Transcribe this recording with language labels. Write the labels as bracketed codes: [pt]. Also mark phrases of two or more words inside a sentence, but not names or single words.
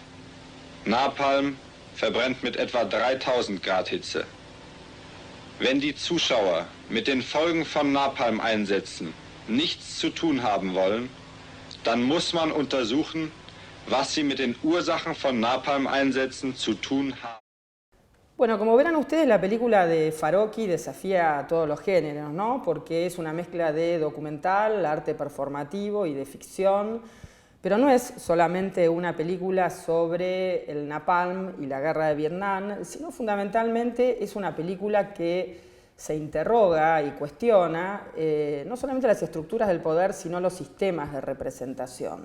[de] Napalm verbrennt mit etwa 3000 Grad Hitze. Wenn die Zuschauer mit den Folgen von Napalm-Einsätzen nichts zu tun haben wollen, dann muss man untersuchen, was sie mit den Ursachen von Napalm-Einsätzen zu tun haben. [es] Bueno, como verán ustedes, la película de Farocki desafía a todos los géneros, ¿no? Porque es una mezcla de documental, arte performativo y de ficción, pero no es solamente una película sobre el napalm y la guerra de Vietnam, sino fundamentalmente es una película que se interroga y cuestiona no solamente las estructuras del poder, sino los sistemas de representación.